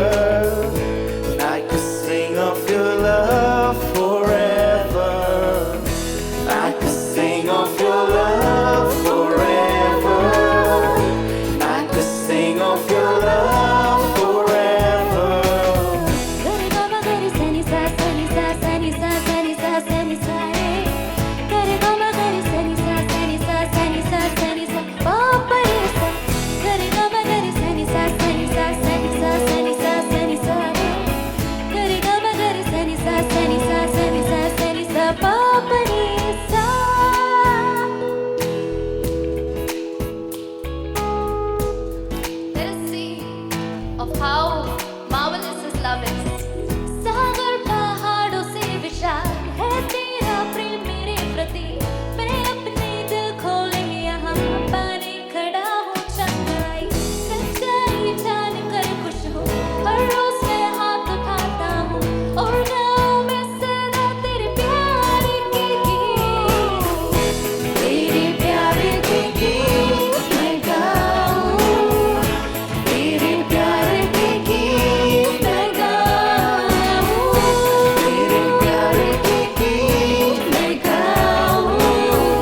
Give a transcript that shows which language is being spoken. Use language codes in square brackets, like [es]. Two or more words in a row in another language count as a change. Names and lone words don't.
[en] And I could sing of your love forever. I could sing of your love forever. I could sing of your love forever. Gare gama gare sani sa sani sa sani sa sani sa sani sa re. Gare gama gare sani sa sani sa sani sa sani sa pa pa re sa. Gare gama gare sani sa sani sa sani sa sani sa sani sa re. Gare gama gare sani sa sani sa sani sa sani sa pa pa re sa. Let us see of how marvelous His love is. [hi] सागर पहाड़ों से विशाल है तेरा प्रेम मेरे प्रति. मैं अपने दिल खोले यहाँ पाने खड़ा हूँ चंगाई. सच्चाई जान कर खुश हूँ, हर रोज मैं हाथ उठाता हूँ और गाऊँ मैं सदा तेरे प्यार के गीत. तेरे प्यार के गीत मैं गाऊँ. तेरे प्यार के गीत मैं गाऊँ. तेरे प्यार के गीत मैं गाऊँ.